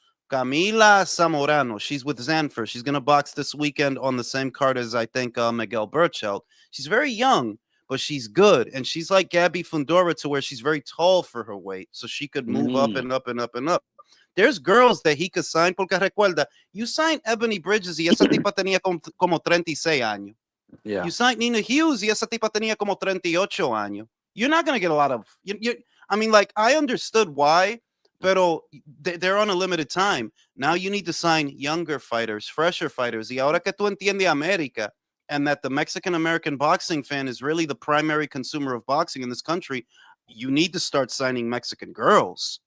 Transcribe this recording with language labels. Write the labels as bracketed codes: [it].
[en] Camila Zamorano. She's with Zanfer. She's going to box this weekend on the same card as I think Miguel Burchelt. She's very young, but she's good. And she's like Gabby Fundora to where she's very tall for her weight. So she could move up mm, and up and up and up. There's girls that he could sign. [es] Porque recuerda, you signed Ebony Bridges y esa tipa tenía como 36 años. yeah, You signed Nina Hughes y esa tipa tenía como 38 años. [en] You're not going to get a lot of. I mean, like, I understood why, pero they're on a limited time. Now you need to sign younger fighters, fresher fighters. Y ahora que tú entiendes América and that the Mexican American boxing fan is really the primary consumer of boxing in this country, you need to start signing Mexican girls.